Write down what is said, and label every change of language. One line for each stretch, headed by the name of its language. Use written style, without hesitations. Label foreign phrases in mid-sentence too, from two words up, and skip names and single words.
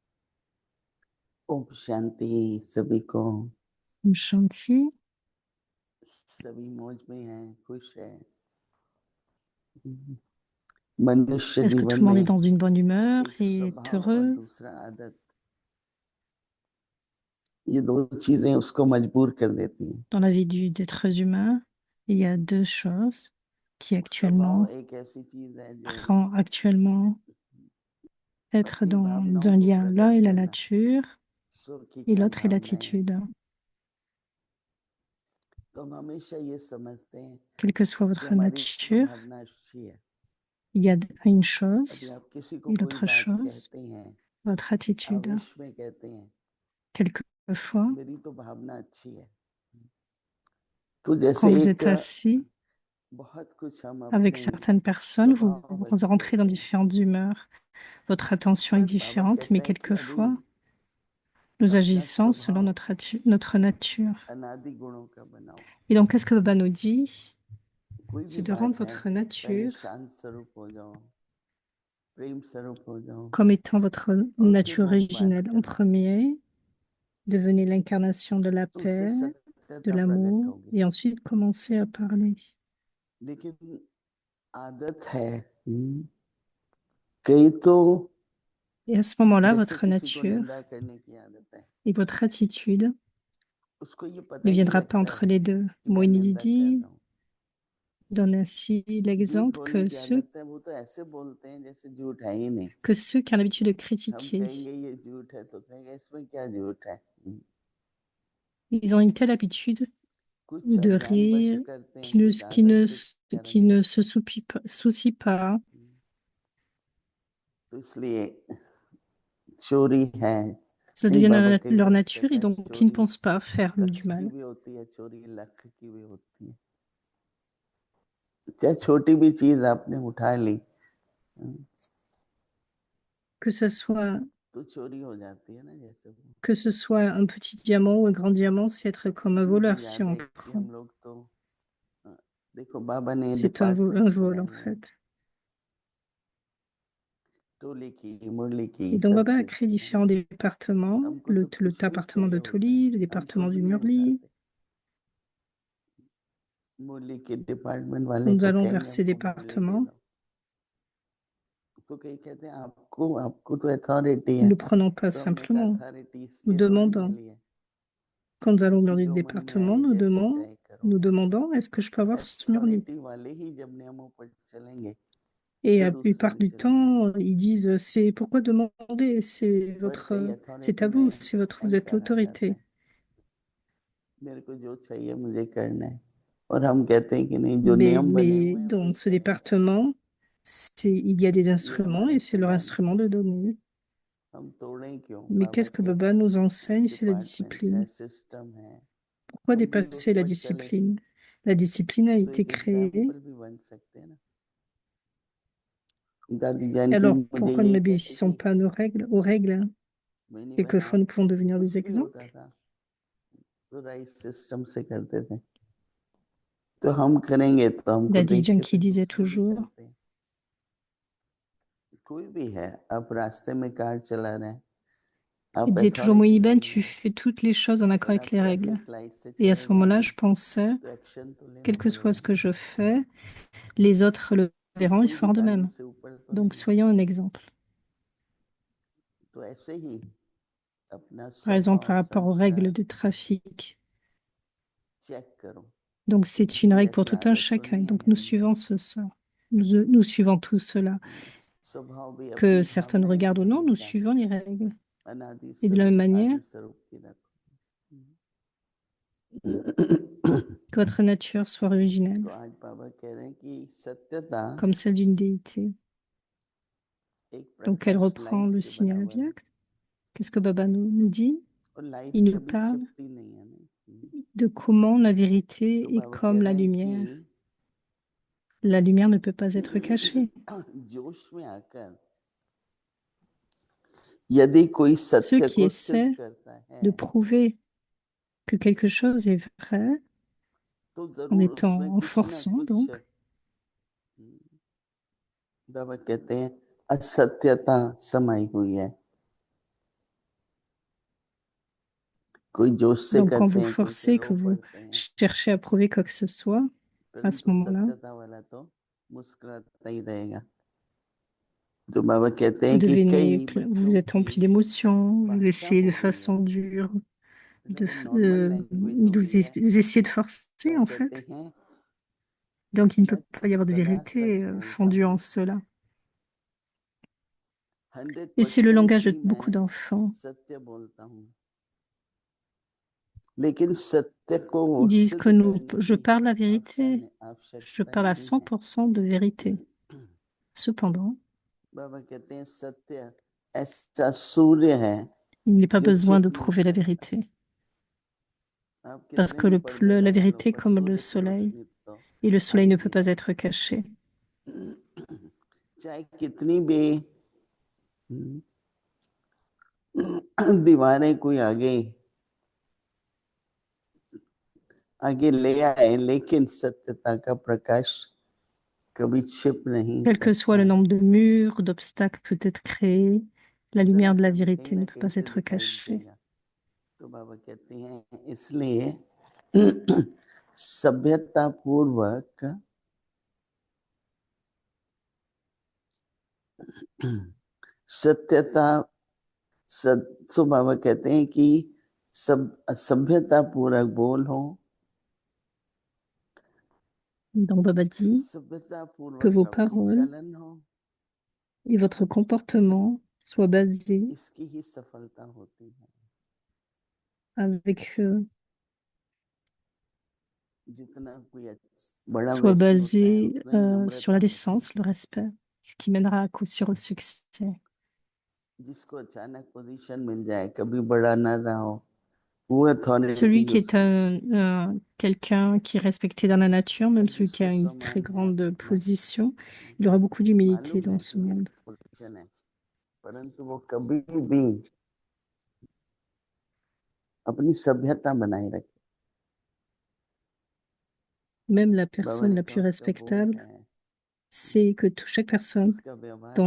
Hindi: ओम शांति सभी को। ओम शांति. सभी मौज में हैं, खुश हैं। मनुष्य
French: Est-ce que tout
Hindi: जीवन
French: le monde est
Hindi: में
French: dans une bonne humeur
Hindi: एक
French: et est
Hindi: स्वभाव और
French: heureux?
Hindi: दूसरा आदत, ये दो चीजें उसको मजबूर कर देती हैं।
French: Dans la vie des êtres humains, il y a deux choses qui
Hindi: स्वभाव
French: actuellement
Hindi: एक ऐसी चीज है जो
French: rend actuellement être
Hindi: अपनी
French: dans
Hindi: भावनाओं
French: un
Hindi: को
French: lien. L'un
Hindi: प्रकट
French: est la
Hindi: करना,
French: nature
Hindi: स्व की
French: et
Hindi: क्या
French: l'autre est
Hindi: भावनाएं हैं।
French: l'attitude.
Hindi: तो हम हमेशा ये समझते हैं
French: Quelle que soit
Hindi: कि
French: votre
Hindi: हमारी
French: nature,
Hindi: भावना अच्छी है।
French: il y a une
Hindi: अभी
French: chose
Hindi: आप किसी को
French: et
Hindi: कोई
French: l'autre
Hindi: बात
French: chose,
Hindi: कहते हैं,
French: votre attitude.
Hindi: आवेश में कहते हैं,
French: Quelquefois,
Hindi: मेरी तो भावना अच्छी है, तो जैसे
French: quand vous
Hindi: एक
French: êtes assis
Hindi: बहुत कुछ हम
French: avec
Hindi: अपने
French: certaines personnes, vous,
Hindi: स्वभाव
French: vous rentrez dans
Hindi: देते हैं।
French: différentes humeurs. Votre attention est
Hindi: पर बाबा
French: différente, mais
Hindi: कहते हैं कि अभी
French: quelquefois, nous
Hindi: अपना
French: agissons selon
Hindi: स्वभाव
French: notre nature.
Hindi: अनादि गुणों का बनाओ।
French: Et donc, qu'est-ce que Baba nous dit?
Hindi: कोई भी
French: C'est de rendre
Hindi: बात है,
French: votre
Hindi: पहले
French: nature
Hindi: शांत स्वरूप हो जाओ, प्रेम स्वरूप हो जाओ,
French: comme étant votre
Hindi: और फिर
French: nature
Hindi: वो बात
French: originelle. En
Hindi: करो,
French: premier, devenez l'incarnation de la
Hindi: तो उससे
French: paix, de
Hindi: सत्यता प्रकट
French: l'amour,
Hindi: होगी।
French: et ensuite commencez à parler.
Hindi: लेकिन आदत है, कई तो
French: Et à ce moment-là,
Hindi: जैसे
French: votre
Hindi: किसी को
French: nature
Hindi: निंदा करने की आदत है,
French: et votre attitude
Hindi: उसको ये पता
French: ne
Hindi: ही नहीं
French: viendra pas
Hindi: लगता
French: entre
Hindi: है
French: les deux.
Hindi: कि मैं निंदा कर
French: Moinidi
Hindi: रहा हूँ।
French: donne ainsi
Hindi: झूठ
French: l'exemple
Hindi: बोलने की आदत है, वो तो ऐसे बोलते हैं जैसे झूठ है ही नहीं।
French: que ceux qui ont l'habitude de
Hindi: हम
French: critiquer,
Hindi: कहेंगे ये झूठ है, तो कहेंगे इसमें क्या झूठ है।
French: ils ont une telle habitude
Hindi: कुछ
French: de
Hindi: अज्ञानवश
French: rire
Hindi: करते हैं,
French: qui ne,
Hindi: कुछ
French: qui
Hindi: आदत
French: ne,
Hindi: के
French: qui
Hindi: कारण।
French: ne se soucient pas.
Hindi: तो इसलिए चोरी है,
French: Ça
Hindi: नहीं
French: devient
Hindi: बाबा कई
French: leur
Hindi: बार
French: nature
Hindi: कहता
French: et
Hindi: है
French: donc ils ne
Hindi: चोरी
French: pensent pas faire du
Hindi: कख की
French: mal.
Hindi: भी होती है, चोरी लख की भी होती है। चाहे छोटी भी चीज आपने उठा ली
French: Que ce soit,
Hindi: तो चोरी हो जाती है ना, जैसे वो।
French: que ce soit un petit diamant ou un grand diamant, c'est être comme un
Hindi: अभी मुझे
French: voleur si
Hindi: याद
French: on
Hindi: है कि
French: prend.
Hindi: हम लोग तो देखो बाबा ने
French: C'est un
Hindi: डिपार्टमेंट्स
French: vol
Hindi: बनाए
French: en
Hindi: हुए हैं,
French: fait.
Hindi: टोली की, मुरली की,
French: Et donc
Hindi: सब
French: Baba a
Hindi: चीज
French: créé
Hindi: की, है ना।
French: différents départements,
Hindi: हमको तो
French: le
Hindi: कुछ भी
French: département
Hindi: चाहिए
French: de
Hindi: होता है,
French: Toli, le
Hindi: हम
French: département
Hindi: खुद
French: du
Hindi: नहीं
French: Murli.
Hindi: उठाते। मुरली के डिपार्टमेंट वाले
French: Nous
Hindi: को
French: allons vers
Hindi: कहेंगे
French: ces
Hindi: हमको मुरली दे
French: départements.
Hindi: दो, तो कई कहते हैं आपको तो अथॉरिटी
French: Nous
Hindi: है।
French: ne le prenons pas
Hindi: तो हमने कहा
French: simplement.
Hindi: अथॉरिटी
French: Nous
Hindi: इसलिए थोड़ी
French: demandons.
Hindi: मिली है
French: Quand nous allons
Hindi: कि
French: dans les
Hindi: जो मन में
French: départements,
Hindi: आए जैसे चाहे करो।
French: nous demandons est-ce que je peux avoir ce Murli?
Hindi: अथॉरिटी वाले ही जब नियमों पर चलेंगे
French: Et
Hindi: तो
French: la
Hindi: दूसरे
French: plupart
Hindi: भी
French: du
Hindi: चलेंगे।
French: temps, ils disent c'est pourquoi demander?
Hindi: पर कई
French: C'est
Hindi: अथॉरिटी
French: à
Hindi: में
French: vous, vous êtes
Hindi: अहंकार आ जाता
French: l'autorité.
Hindi: है, मेरे को जो चाहिए मुझे करना है, और हम कहते हैं कि नहीं, जो नियम बने
French: Mais
Hindi: हुए हैं
French: dans
Hindi: वही
French: ce
Hindi: करेंगे,
French: département, il y a des
Hindi: ये
French: instruments
Hindi: हमारे
French: et c'est leur
Hindi: सिद्धांत
French: instrument
Hindi: है।
French: de donner.
Hindi: हम तोड़ें क्यों?
French: Mais
Hindi: बाबा
French: qu'est-ce que
Hindi: के
French: Baba nous enseigne? C'est la
Hindi: डिपार्टमेंट्स है,
French: discipline.
Hindi: सिस्टम है,
French: Pourquoi
Hindi: हम भी उस
French: dépasser la
Hindi: पर चले
French: discipline? La discipline a
Hindi: तो
French: été
Hindi: एक
French: créée.
Hindi: एग्जाम्पल भी बन सकते हैं ना। दादी
French: Et
Hindi: जानकी
French: alors,
Hindi: मुझे
French: pourquoi ne
Hindi: यही कहती
French: n'obéissons
Hindi: थी,
French: pas aux règles? Hein?
Hindi: मैं नहीं
French: Quelquefois,
Hindi: बनाओ,
French: nous pouvons devenir des
Hindi: कुछ भी होता
French: exemples.
Hindi: था तो
English: right system
Hindi: से करते थे। तो हम करेंगे तो हमको
French: Daddy
Hindi: देख के
French: Yankee
Hindi: फिर
French: disait
Hindi: दूसरे भी
French: toujours,
Hindi: करते हैं। कोई भी है, आप रास्ते में कार चला रहे हैं,
French: il
Hindi: आप
French: disait toujours,
Hindi: अथॉरिटी
French: Moïben,
Hindi: नहीं
French: tu
Hindi: है,
French: fais toutes les choses en accord
Hindi: पर
French: avec
Hindi: आप
French: les règles.
Hindi: ट्रैफिक लाइट से
French: Et à
Hindi: चले
French: ce moment-là,
Hindi: जाएंगे
French: je pensais,
Hindi: तो एक्शन तो लेना
French: quel que soit
Hindi: पड़ेगा
French: ce
Hindi: ना।
French: que je fais, les autres le
Hindi: तो
French: verront, ils
Hindi: कोई भी
French: feront de
Hindi: कानून
French: même.
Hindi: से ऊपर तो
French: Donc,
Hindi: नहीं है।
French: soyons un exemple.
Hindi: तो ऐसे ही अपना
French: Par exemple,
Hindi: स्वभाव
French: par rapport aux règles
Hindi: संस्कार
French: de trafic.
Hindi: चेक करो,
French: Donc, c'est une
Hindi: कोई
French: règle pour
Hindi: ऐसी
French: tout un
Hindi: आदत तो
French: chacun.
Hindi: नहीं है
French: Donc, nous
Hindi: घर में।
French: suivons ça. Nous suivons tout cela.
Hindi: स्वभाव भी
French: Que
Hindi: अपनी
French: certains nous
Hindi: भावनाएं
French: regardent
Hindi: भी
French: ou non, nous
Hindi: हमेशा
French: suivons les règles.
Hindi: अनादि
French: Et de la même
Hindi: स्वरूप,
French: manière,
Hindi: आदि स्वरूप की
French: que votre nature soit
Hindi: तो
French: originelle,
Hindi: आज बाबा कह रहे हैं कि सत्यता
French: comme celle d'une déité.
Hindi: एक
French: Donc, elle
Hindi: प्रकाश
French: reprend
Hindi: लाइट
French: le
Hindi: के
French: signal
Hindi: बराबर है,
French: Vyak. Qu'est-ce que Baba nous dit?
Hindi: और लाइट
French: Il nous
Hindi: कभी
French: parle
Hindi: छुपती नहीं है नहीं।
French: de comment la
Hindi: तो
French: vérité est
Hindi: बाबा कह
French: comme la
Hindi: रहे हैं
French: lumière.
Hindi: कि
French: La lumière ne peut pas être cachée.
Hindi: जोश में आकर यदि कोई
French: Ceux
Hindi: सत्य
French: qui
Hindi: को सिद्ध
French: essaient
Hindi: करता
French: de
Hindi: है
French: prouver que quelque chose est vrai
Hindi: तो
French: en
Hindi: जरूर उसमें
French: étant en
Hindi: कुछ ना
French: forçant,
Hindi: कुछ,
French: donc,
Hindi: बाबा कहते हैं, असत्यता समाई हुई है। कोई जोश से
French: Donc, quand
Hindi: करते
French: vous
Hindi: हैं, कोई से
French: forcez,
Hindi: रो
French: que vous
Hindi: पड़ते हैं,
French: cherchez à prouver quoi que ce soit, à ce
Hindi: परंतु
French: moment-là,
Hindi: सत्यता वाला तो मुस्कुराता ही रहेगा। तो बाबा कहते
French: vous
Hindi: हैं कि
French: devenez,
Hindi: कई
French: vous
Hindi: बच्चों
French: êtes
Hindi: की
French: rempli d'émotions, vous
Hindi: भाषा
French: essayez de
Hindi: हो गई है,
French: façon dure,
Hindi: मतलब वो
English: normal language
Hindi: हो गई है।
French: vous essayez de forcer,
Hindi: क्या
French: en
Hindi: कहते
French: fait.
Hindi: हैं,
French: Donc, il ne peut
Hindi: मैं
French: pas y avoir de
Hindi: सदा
French: vérité
Hindi: सच बोलता
French: fondue
Hindi: हूँ,
French: en cela. Et c'est le
Hindi: 100%
French: langage de
Hindi: ही
French: beaucoup
Hindi: मैं
French: d'enfants.
Hindi: सत्य बोलता हूँ, लेकिन सत्य को
French: Ils disent
Hindi: सिद्ध
French: que
Hindi: करने
French: je
Hindi: की
French: parle la vérité, je
Hindi: आवश्यकता
French: parle à
Hindi: नहीं है।
French: 100% de vérité. Cependant,
Hindi: बाबा कहते हैं सत्य ऐसा सूर्य है
French: il n'est pas
Hindi: जो
French: besoin
Hindi: छिप
French: de
Hindi: नहीं
French: prouver la
Hindi: सकता।
French: vérité.
Hindi: आप
French: Parce
Hindi: कितने
French: que
Hindi: भी पर्दे
French: la
Hindi: लगा लो,
French: vérité est
Hindi: पर
French: comme le
Hindi: सूर्य की
French: soleil,
Hindi: रोशनी तो
French: et le soleil ne peut
Hindi: आएगी
French: pas
Hindi: आएगी।
French: être caché.
Hindi: चाहे कितनी भी दीवारें कोई आगे आगे ले आए, लेकिन सत्यता का प्रकाश कभी छिप नहीं
French: Quel que soit
Hindi: सकता
French: le
Hindi: है।
French: nombre de murs, d'obstacles peut être créé, la
Hindi: जरा
French: lumière de la
Hindi: सा भी कहीं
French: vérité
Hindi: ना
French: ne peut
Hindi: कहीं
French: pas
Hindi: से
French: être
Hindi: दिखाई
French: cachée.
Hindi: देगा। तो बाबा कहते हैं इसलिए सभ्यता पूर्वक सत्यता तो बाबा कहते हैं कि सब सभ्यता पूर्वक बोल हो,
French: Donc Baba dit
Hindi: सभ्यता
French: que
Hindi: पूर्वक
French: vos
Hindi: आपकी
French: paroles
Hindi: चलन हो,
French: et votre comportement soient basés
Hindi: इसकी ही सफलता होती है।
French: avec,
Hindi: जितना कोई बड़ा
French: soient
Hindi: व्यक्ति होता है
French: basés
Hindi: उतना ही
French: sur la
Hindi: नम्रता होती है।
French: décence, le respect, ce qui mènera à coup sûr au succès.
Hindi: जिसको अचानक पोजीशन मिल जाए, कभी बड़ा ना रहा हो, वो
French: Celui
Hindi: अथॉरिटी
French: qui est
Hindi: उसकी,
French: quelqu'un qui est respecté dans la nature, même celui qui
Hindi: जिसको
French: a une très
Hindi: सम्मान है
French: grande
Hindi: अपना,
French: position, il aura beaucoup d'humilité
Hindi: मालूम
French: dans
Hindi: है
French: ce
Hindi: कि मेरी
French: monde.
Hindi: पोजीशन है, परंतु वो कभी भी अपनी सभ्यता बनाए रखे।
French: Même la
Hindi: बाबा
French: personne
Hindi: ने
French: la
Hindi: कहा
French: plus
Hindi: उसका बोल
French: respectable,
Hindi: है,
French: c'est que chaque personne
Hindi: उसका व्यवहार